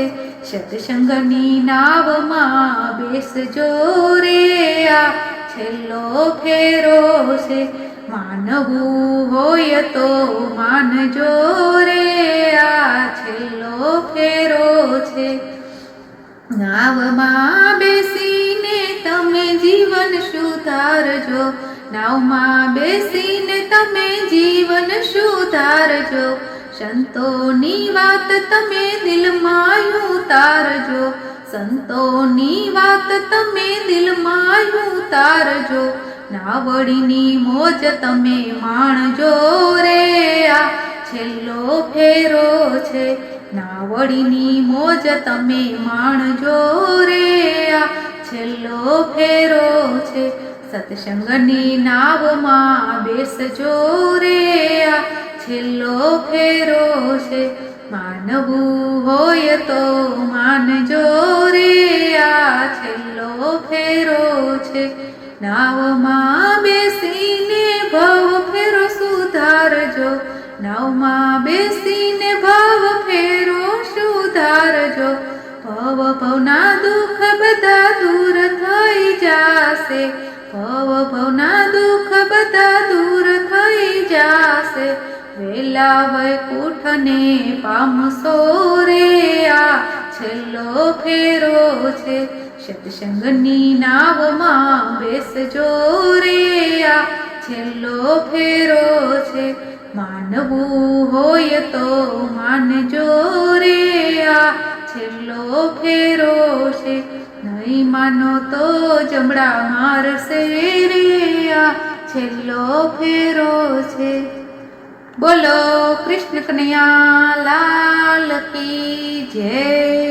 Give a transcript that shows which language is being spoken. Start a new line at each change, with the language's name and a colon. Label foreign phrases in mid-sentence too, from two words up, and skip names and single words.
Gujarati: સત્સંગની નાવમાં બેસજો રે આ છેલ્લો ફેરો છે। માનવું હોય તો માનજો રે આ છેલ્લો ફેરો છે। નાવમાં બેસીને તમે જીવન સુધારજો। નાવમાં બેસીને તમે જીવન સુધારજો। સંતોની વાત તમે દિલમાં ઉતારજો। સંતોની વાત તમે દિલમાં ઉતારજો। નાવડીની મોજ તમે માણજો રે આ છેલ્લો ફેરો છે। નાવડીની મોજ તમે માણજો રે આ છેલ્લો ફેરો છે। સત્સંગની નાવમાં બેસજો રે આ છેલ્લો ફેરો છે। માનવું હોય તો માનજો રે આ છેલ્લો ફેરો છે। નાવમાં બેસીને ભવ ફેરો સુધારજો। નાવમાં બેસીને ભવ ફેરો સુધારજો। ભવ ભવના દુખ બધા દૂર થઈ જાશે। ભવ ભવના દુખ બધા દૂર થઈ જાશે। વેલા વૈકુંઠને પામશો રે આ છેલ્લો ફેરો છે। સત્સંગની નાવમાં બેસજો રે આ છેલ્લો ફેરો છે। માનવું હોય તો માનજો રે આ છેલ્લો ફેરો છે। નહીં માનો તો જમડા મારશે રે આ છેલ્લો ફેરો છે।
Hindi: बोलो कृष्ण कन्हैया लाल की जय।